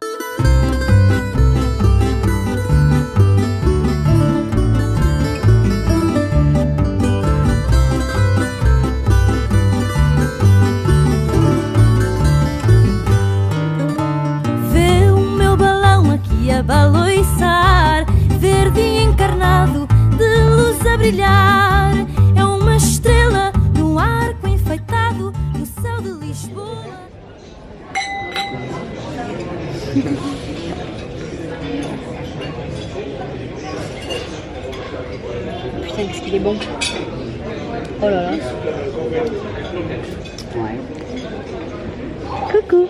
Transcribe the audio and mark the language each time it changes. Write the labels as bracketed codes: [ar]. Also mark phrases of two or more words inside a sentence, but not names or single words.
[pt] Vê o meu balão aqui a baloiçar, verde encarnado, de luz a brilhar. É uma estrela no arco enfeitado, no céu de Lisboa. [fr] Putain, qu'est-ce qu'il est bon. Oh là là. Ouais. Coucou.